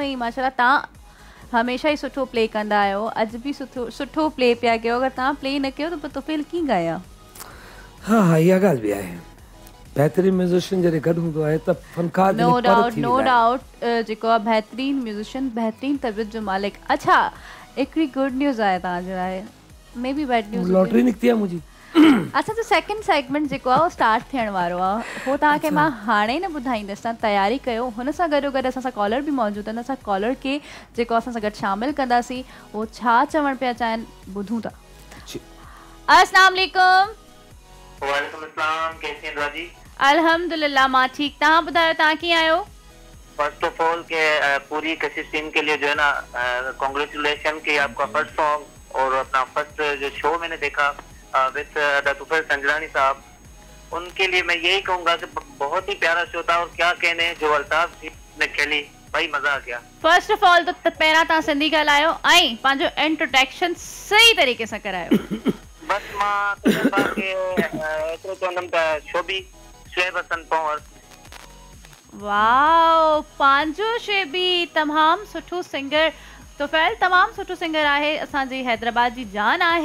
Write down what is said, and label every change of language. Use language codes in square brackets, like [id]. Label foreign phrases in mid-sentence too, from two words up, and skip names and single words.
[sd] ऐं माशाल्लाह तव्हां हमेशह ई सुठो प्ले कंदा आहियो, अॼु बि सुठो प्ले पिया कयो। अगरि तव्हां प्ले न कयो त पोइ तुफ़ैल कीअं ॻाया? हा हा, इहा ॻाल्हि बि आहे। बहितरीन म्यूज़िशियन जॾहिं गॾु हूंदो आहे त फनकार [en] no doubt [sd] जेको आहे बहितरीन म्यूज़िशियन, बहितरीन तबियत जो मालिक। अच्छा, हिकिड़ी [en] good news [sd] आहे तव्हांजे लाइ, [en] may be bad news. [sd] लॉटरी निकिती आहे मुंहिंजी। असांजो [en] second segment [sd] जेको आहे उहो स्टार्ट थियण वारो आहे, उहो तव्हांखे मां हाणे न ॿुधाईंदसि, तव्हां तयारी कयो। हुन सां गॾो गॾु असां सां कॉलर बि मौजूदु आहिनि। असां कॉलर खे जेको असां सां गॾु शामिलु कंदासीं, उहो छा चवणु पिया चाहिनि ॿुधूं था। [ar] السلام علیکم. وعلیکم السلام, [ur] کیسے ہیں راجی? [sd] अल्हम्दुलिल्लाह मां ठीक। तव्हां ॿुधायो, तव्हां कीअं आहियो? [en] first of all [ur] کے پوری کشش ٹیم کے لیے جو ہے نا کانگریچولیشن کہ آپ کا [en] first song [ur] اور اپنا فرسٹ جو شو میں نے دیکھا [en] with the [ur] طفیل سنجرانی صاحب، ان کے لیے میں یہی کہوں گا کہ بہت ہی پیارا شو تھا. اور کیا کہنے جو الطاف جی نے کھیلی، بھائی مزہ آ گیا. [en] first of all [sd] तो पहिरां तव्हां सिंधी ॻाल्हायो ऐं पंहिंजो इंट्रोडक्शन सही तरीक़े सां करायो। बस मां तव्हांखे एतिरो चवंदमि त शोबी शुएब हसन पवर। वाओ, पंहिंजो शेबी तमामु सुठो सिंगर, तुफैल तमामु सुठो सिंगर आहे, असांजी हैदराबाद जी जान आहे।